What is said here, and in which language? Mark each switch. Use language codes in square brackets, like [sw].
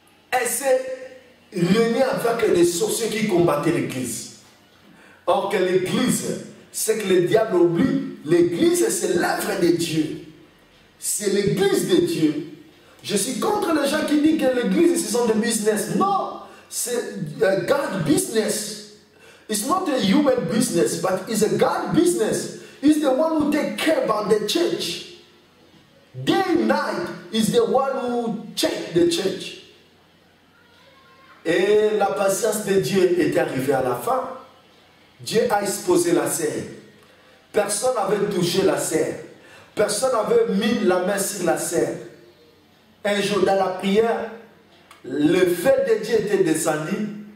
[fr] Elle s'est réunie avec les sorciers qui combattaient l'église. Or que l'église, c'est que le diable oublie. L'église, c'est l'œuvre de Dieu. C'est l'église de Dieu. Je suis contre les gens qui disent que l'église, ce sont des business. Non, c'est [en] God business. It's not a human business, but it's a God business. He's the one who takes care about the church. Day and night, is the one who checks the church. [fr] Et la patience de Dieu est arrivée à la fin. Dieu a exposé la serre. Personne n'avait touché la serre. Personne n'avait mis la main sur la serre. Un jour dans la prière, le feu de Dieu était descendu.